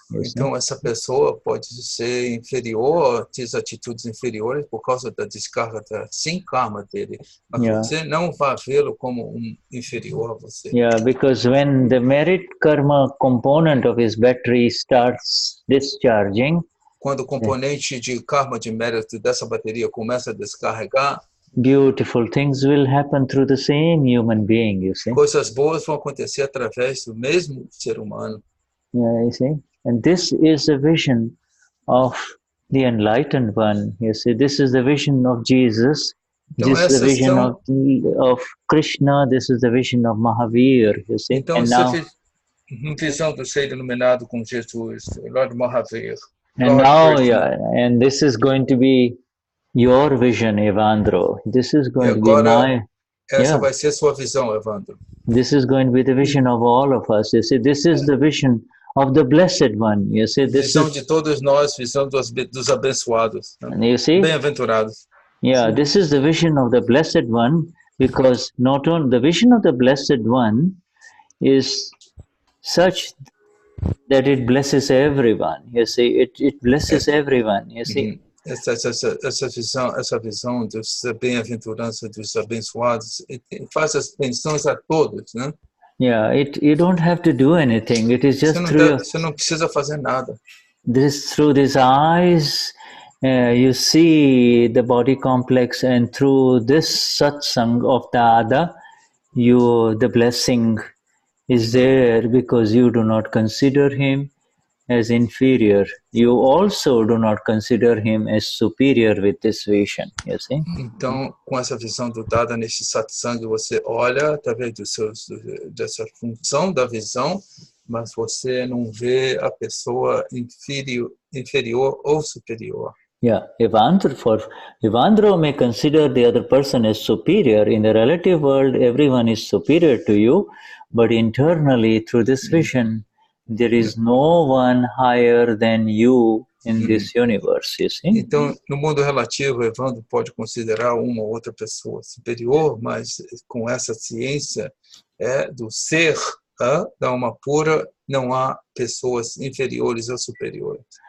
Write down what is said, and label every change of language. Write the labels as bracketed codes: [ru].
[pt] Então essa pessoa pode ser inferior, ter atitudes inferiores por causa da descarga sem karma dele, mas você não vai vê-lo como inferior a você. [en] Yeah, because when the merit karma component of his battery starts discharging, [pt] quando o componente de karma de mérito dessa bateria começa a descarregar, [en] beautiful things will happen through the same human being, you see. [pt] Coisas boas vão acontecer através do mesmo ser humano. [en] Yeah, you see. And this is a vision of the enlightened one. You see, this is the vision of Jesus. [pt] Então, [en] this is the vision of Krishna. This is the vision of Mahavir. You see. [pt] Então, essa visão do ser iluminado com Jesus, Lord Mahavir. [en] And now, and this is going to be your vision, Evandro. This is going to be [pt] Essa vai ser a sua visão, Evandro. [en] This is going to be the vision of all of us. You see, this is the vision of the Blessed One. You see, this [pt] Visão [en] is, [pt] de todos nós, visão dos abençoados, né? [en] you see, [pt] Bem-aventurados. [en] yeah, this is the vision of the Blessed One, because not only the vision of the Blessed One is such that it blesses everyone. You see, it blesses everyone. You see. [pt] Essa visão dos bem-aventuranças, dos abençoados, faz as bênçãos a todos, né? [en] Yeah, you don't have to do anything. It is just [pt] Você não precisa fazer nada. [en] through these eyes, you see the body complex, and through this satsang of Dada, the blessing is there, because you do not consider him as inferior. You also do not consider him as superior with this vision, you see. [pt] Então, com essa visão do Dada nesse satsang, você olha através dessa função da visão, mas você não vê a pessoa inferior ou superior. [en] Yeah, Evandro may consider the other person as superior. In the relative world, everyone is superior to you, but internally, through this vision, there is no one higher than you in this universe, you see. [pt] Então, no mundo relativo, Evandro pode considerar uma ou outra pessoa superior, mas com essa ciência do ser, da alma pura, não há pessoas inferiores ou superiores.